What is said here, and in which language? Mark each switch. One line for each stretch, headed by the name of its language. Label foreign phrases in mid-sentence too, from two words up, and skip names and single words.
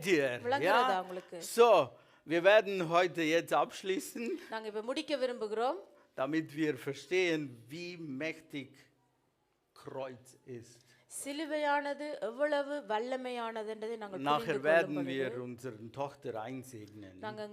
Tamil: இருக்கிறார்.
German: ihr?
Tamil: விளங்குறதா
German: Ja?
Tamil: உங்களுக்கு?
German: So, wir werden heute jetzt abschließen,
Tamil: நாங்க இப்ப முடிக்க விரும்புகிறோம்.
German: damit wir verstehen, wie mächtig Kreuz ist.
Tamil: சிலுவையானது எவ்வளவு வல்லமையானது என்றதை நாங்கள்
German: Nachher
Tamil: புரிந்து கொள்ளும்
German: werden
Tamil: பொழுது
German: wir unsere Tochter einsegnen.
Tamil: நாங்கள்